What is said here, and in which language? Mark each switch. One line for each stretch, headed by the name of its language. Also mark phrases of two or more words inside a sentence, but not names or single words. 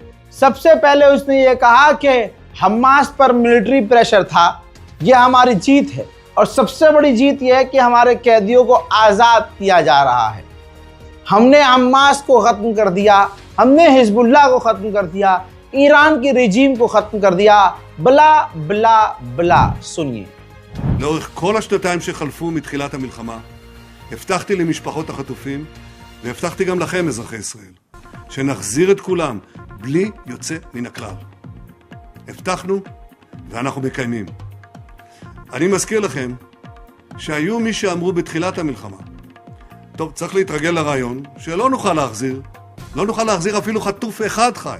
Hindi: सबसे पहले उसने ये कहा कि हमास पर
English: military pressure
Hindi: था, यह हमारी जीत है, और सबसे बड़ी जीत यह है कि हमारे कैदियों को आज़ाद किया जा रहा है। हमने हमास को ख़त्म कर दिया, हमने हिजबुल्लाह को ख़त्म कर दिया। ईरान की रिजीम को खत्म कर दिया।
English: blah blah blah.
Hindi: सुनिए।
Hebrew: לאורך כל השנתיים שחלפו מתחילת המלחמה, הבטחתי למשפחות החטופים, והבטחתי גם לכם, אזרחי ישראל, שנחזיר את כולם, בלי יוצא מן הכלל. הבטחנו, ואנחנו מקיימים. אני מזכיר לכם, שהיו מי שאמרו בתחילת המלחמה, טוב, צריך להתרגל לרעיון, שלא נוכל להחזיר, לא נוכל להחזיר אפילו חטוף אחד חי.